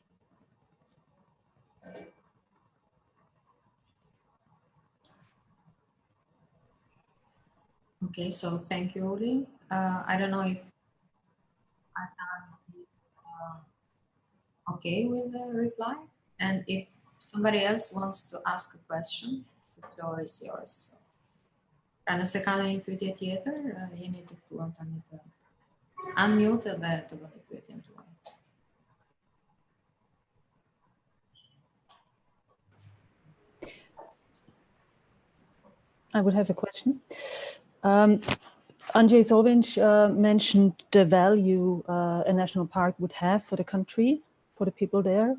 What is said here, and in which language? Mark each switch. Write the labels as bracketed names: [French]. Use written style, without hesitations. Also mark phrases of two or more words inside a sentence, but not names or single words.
[English] Okay, so thank you, Uli. I don't know if I can be okay with the reply, and if somebody else wants to ask a question, floor is yours. [Albanian] Pra nëse ka ndonjë pyetje tjetër, jeni të ftuar tani të unmute dhe të bëni pyetjen tuaj. [English] I would have a question. Andrzej Zovic mentioned the value a national park would have for the country, for the people there.